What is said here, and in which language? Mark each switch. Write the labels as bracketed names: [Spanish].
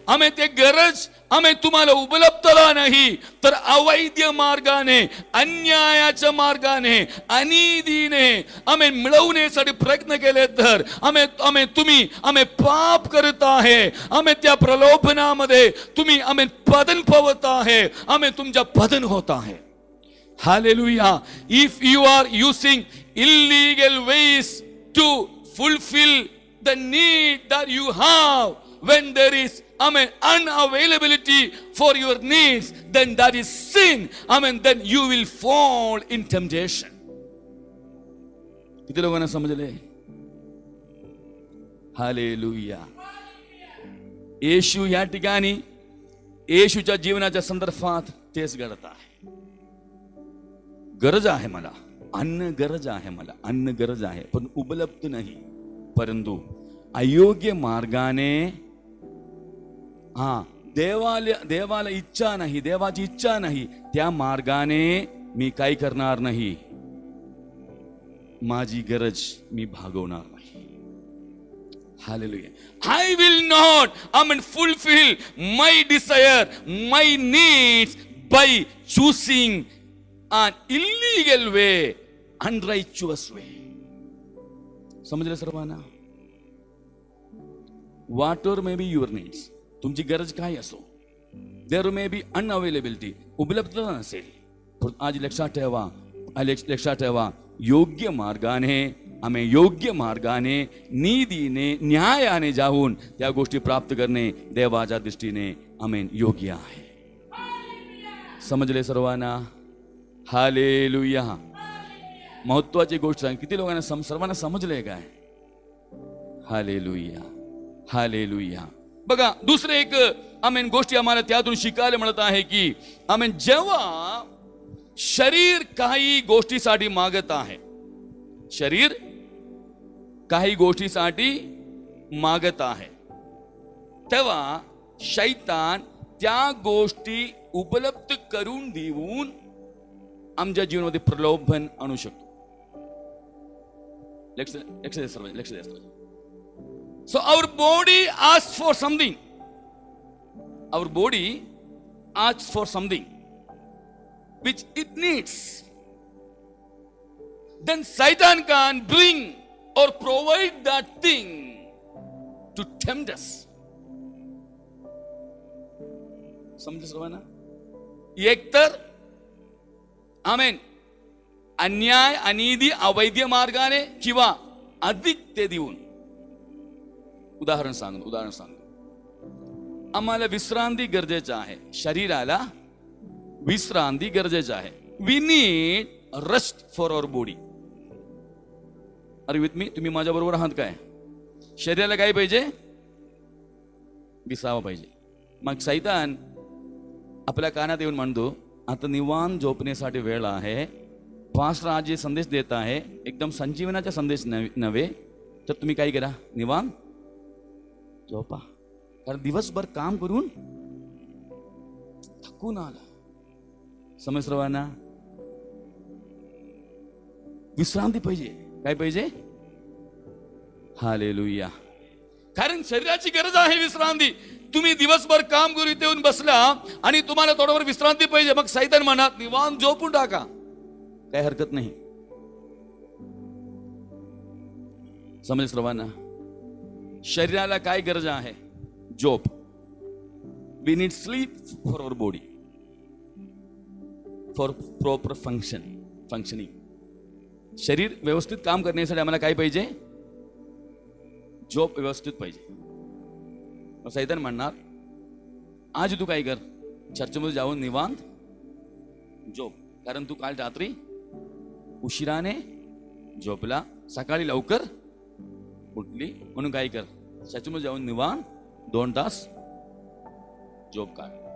[Marathi] ते गरज तुम्हाला उपलब्धता नाही तर अवैध मार्गाने, अन्यायाच्या मार्गाने, अनितीने मिळवण्यासाठी प्रयत्न केले तर तुम्ही पाप करत आहे. त्या प्रलोभनामध्ये तुम्ही पतन पावत आहे. तुमच्या पतन होत आहे. Hallelujah. [English] If you are using illegal ways to fulfill the need that you have, when there is, amen, unavailability for your needs, then that is sin. Amen. Then you will fall in temptation. [Marathi] किती लोकांना समजले? Hallelujah. येशू या ठिकाणी येशूच्या जीवनाच्या संदर्भात तेच घडत आहे. गरज आहे मला, अन्न गरज आहे मला, अन्न गरज आहे, पण उपलब्ध नाही. परंतु अयोग्य मार्गाने, देवाला इच्छा नाही, देवाची इच्छा नाही, त्या मार्गाने मी काही करणार नाही. माझी गरज मी भागवणार नाही. Hallelujah. [English] I will not, fulfill my desire, my needs by choosing an illegal way, unrighteous way. [Marathi] समजले सर्वांना? [English] Whatever may be your needs, [Marathi] तुमची गरज काय असो, [English] there may be unavailability, [Marathi] उपलब्धता नसेल, पण आज लक्षात ठेवा, योग्य मार्गाने, योग्य मार्गाने, नीतीने, न्यायाने जाऊन त्या गोष्टी प्राप्त करणे देवाच्या दृष्टीने योग्य आहे. समजले सर्वांना? हालेलुया. महत्वाची गोष्ट सांग, किती लोकांना सर्वांना समजले काय? Hallelujah, hallelujah. बघा, दुसरे एक गोष्टी आम्हाला त्यातून शिकायला मिळत आहे की जेव्हा शरीर काही गोष्टीसाठी मागत आहे, शरीर काही गोष्टीसाठी मागत आहे, तेव्हा शैतान त्या गोष्टी उपलब्ध करून देऊन आमच्या जीवनामध्ये प्रलोभन आणू शकतो. लक्ष द्या. [English] So our body asks for something. Our body asks for something which it needs. Then Satan can bring or provide that thing to tempt us. [Marathi] समजलं सर्वांना? एकतर अन्याय, अनिधी, अवैध मार्गाने किंवा अधिक ते देऊन. उदाहरण सांगतो. आम्हाला विश्रांती गरजेचं आहे, शरीराला विश्रांती गरजेचं आहे. [English] We need rest for our body. Are with me, [Marathi] तुम्ही माझ्या बरोबर आहात काय? शरीराला काय पाहिजे? विसावा पाहिजे. मग सैतान आपल्या कानात येऊन म्हणतो, आता निवांत झोपण्यासाठी वेळ आहे. पास्टर आज जे संदेश देत आहे एकदम संजीवनाचा संदेश नव्हे, तर तुम्ही काय करा, निवांत झोपा. कारण दिवसभर काम करून थकून आला. समज सर्वांना? विश्रांती पाहिजे. काय पाहिजे? हालेलुया. कारण शरीराची गरज आहे विश्रांती. तुम्ही दिवसभर काम करून इथे येऊन बसला आणि तुम्हाला थोडंफार विश्रांती पाहिजे, मग सैतान म्हणत निवांत झोपून टाका, काही हरकत नाही. समज सर्वांना? शरीराला काय गरज आहे? झोप. [English] We need sleep for our body, for proper functioning. [Marathi] शरीर व्यवस्थित काम करण्यासाठी आम्हाला काय पाहिजे? झोप व्यवस्थित पाहिजे. सैतान म्हणणार, आज तू काय कर, चर्चमध्ये जाऊन निवांत झोप. कारण तू काल रात्री उशिराने झोपला, सकाळी लवकर उठली, म्हणून काय कर, चर्चमध्ये जाऊन निवांत 2 तास झोप काढ.